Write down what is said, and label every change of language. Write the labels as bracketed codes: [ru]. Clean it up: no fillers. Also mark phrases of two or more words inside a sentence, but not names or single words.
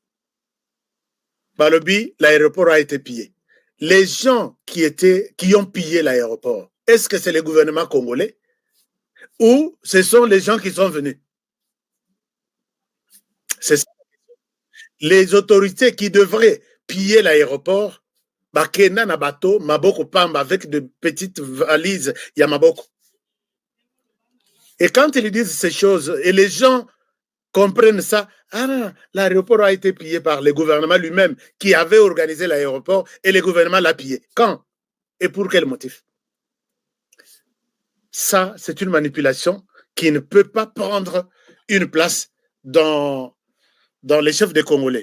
[fr] Balobi, l'aéroport a été pillé. Les gens qui ont pillé l'aéroport, est-ce que c'est le gouvernement congolais ou ce sont les gens qui sont venus? C'est ça. Les autorités qui devraient piller l'aéroport, [ln] bakena na bateau, maboko pamba [fr] avec de petites valises, [ln] ya maboko. [fr] Et quand ils disent ces choses, et les gens comprennent ça, ah, l'aéroport a été pillé par le gouvernement lui-même qui avait organisé l'aéroport et le gouvernement l'a pillé. Quand? Et pour quel motif? Ça, c'est une manipulation qui ne peut pas prendre une place dans les chefs des Congolais.